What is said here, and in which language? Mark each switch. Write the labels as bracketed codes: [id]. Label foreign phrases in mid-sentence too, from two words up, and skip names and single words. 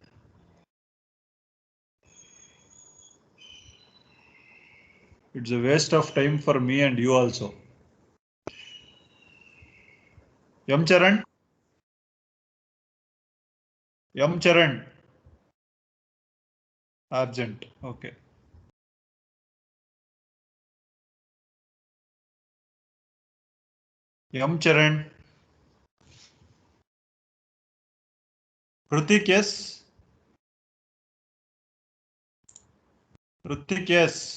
[en] It's a waste of time for me and you also. Yam Charan? Yam Charan? Absent. Okay. Yam Charan? Hrutik, yes? Hrutik, yes?